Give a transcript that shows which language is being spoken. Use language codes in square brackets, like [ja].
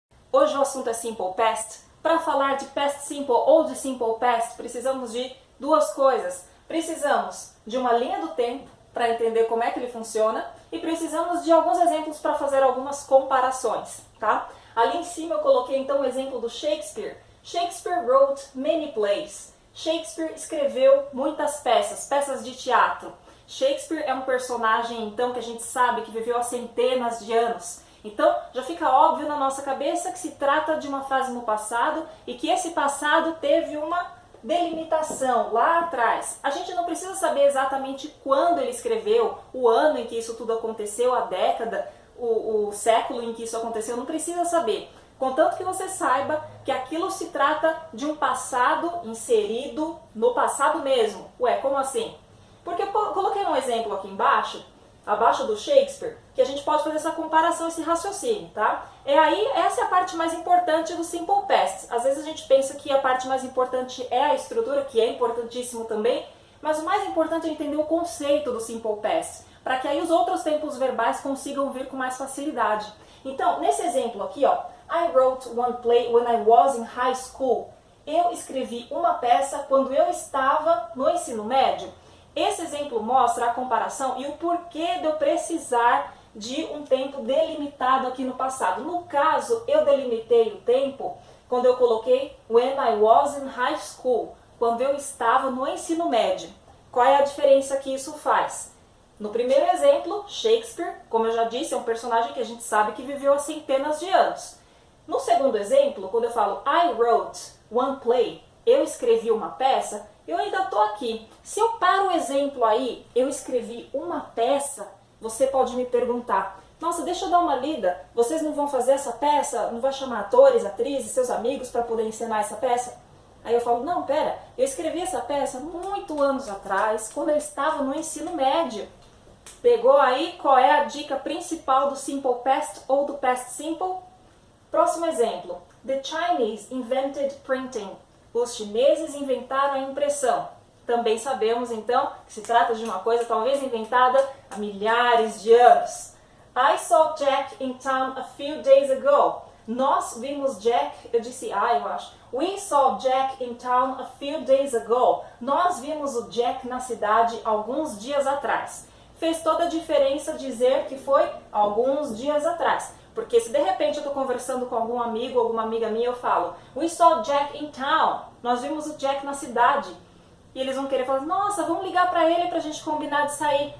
[pt] Hoje o assunto é Simple Past. Para falar de Past Simple ou de Simple Past, precisamos de duas coisas. Precisamos de uma linha do tempo para entender como é que ele funciona e precisamos de alguns exemplos para fazer algumas comparações, tá? Ali em cima eu coloquei então o exemplo do Shakespeare. [en] Shakespeare wrote many plays. [pt] Shakespeare escreveu muitas peças de teatro. Shakespeare é um personagem, então, que a gente sabe que viveu há centenas de anos. Então, já fica óbvio na nossa cabeça que se trata de uma frase no passado e que esse passado teve uma delimitação lá atrás. A gente não precisa saber exatamente quando ele escreveu, o ano em que isso tudo aconteceu, a década, o século em que isso aconteceu, não precisa saber. Contanto que você saiba que aquilo se trata de um passado inserido no passado mesmo. Ué, como assim? Porque eu coloquei um exemplo aqui embaixo, abaixo do Shakespeare, que a gente pode fazer essa comparação, esse raciocínio, tá? Essa é a parte mais importante do Simple Past. Às vezes a gente pensa que a parte mais importante é a estrutura, que é importantíssimo também, mas o mais importante é entender o conceito do Simple Past, para que aí os outros tempos verbais consigam vir com mais facilidade. Então, nesse exemplo aqui, ó, [en] I wrote one play when I was in high school. [pt] Eu escrevi uma peça quando eu estava no ensino médio. Esse exemplo mostra a comparação e o porquê de eu precisar de um tempo delimitado aqui no passado. No caso, eu delimitei o tempo quando eu coloquei [en] when I was in high school, [pt] quando eu estava no ensino médio. Qual é a diferença que isso faz? No primeiro exemplo, Shakespeare, como eu já disse, é um personagem que a gente sabe que viveu há centenas de anos. No segundo exemplo, quando eu falo [en] I wrote one play, [pt] eu escrevi uma peça, eu ainda estou aqui. Se eu paro o exemplo aí, eu escrevi uma peça, você pode me perguntar, nossa, deixa eu dar uma lida, vocês não vão fazer essa peça? Não vai chamar atores, atrizes, seus amigos para poder encenar essa peça? Aí eu falo, não, pera, eu escrevi essa peça muito anos atrás, quando eu estava no ensino médio. Pegou aí qual é a dica principal do Simple Past ou do Past Simple? Próximo exemplo. [en] The Chinese invented printing. [pt] Os chineses inventaram a impressão. Também sabemos, então, que se trata de uma coisa talvez inventada há milhares de anos. [en] I saw Jack in town a few days ago. [pt] Nós vimos Jack, eu disse eu acho. [en] We saw Jack in town a few days ago. [pt] Nós vimos o Jack na cidade alguns dias atrás. Fez toda a diferença dizer que foi alguns dias atrás. Porque se de repente eu estou conversando com algum amigo, alguma amiga minha, eu falo [en] We saw Jack in town. [pt] Nós vimos o Jack na cidade. E eles vão querer falar, nossa, vamos ligar para ele para a gente combinar de sair.